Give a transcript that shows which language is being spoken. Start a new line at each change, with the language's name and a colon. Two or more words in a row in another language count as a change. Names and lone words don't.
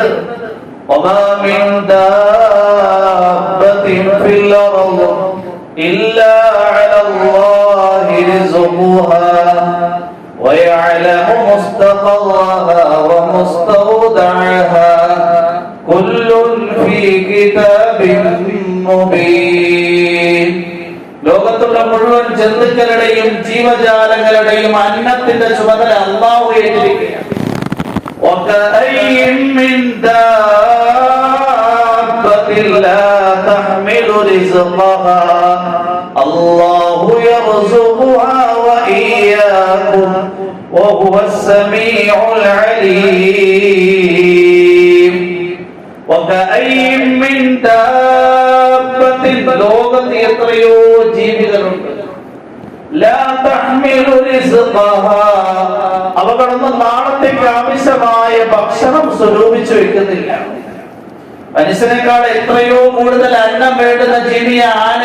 Arabic: وما من دابة في الأرض إلا على الله رزقها ويعلم مستقرها ومستودعها كل في كتاب مبين.
Malayalam: ലോകത്തുള്ള മുഴുവൻ ജന്തുക്കളുടെയും ജീവജാലങ്ങളുടെയും അന്നത്തിന്റെ ചുമതല അല്ലാഹു ഏറ്റിരിക്കുകയാണ്.
Arabic: وكأين من دابة لا تحمل رزقها الله يرزقها وإياكم وهو السميع العليم. وكأين من دابة
Malayalam: ലോകത്ത് എത്രയോ ജീവികളുണ്ട്.
Arabic: لا تحمل رزقها
Malayalam: അവകളൊന്നും നാളത്തേക്ക് ആവശ്യമായ ഭക്ഷണം സ്വരൂപിച്ചു വെക്കുന്നില്ല. മനുഷ്യനേക്കാൾ എത്രയോ കൂടുതൽ അന്നം വേണ്ടുന്ന ജീവിയ ആന.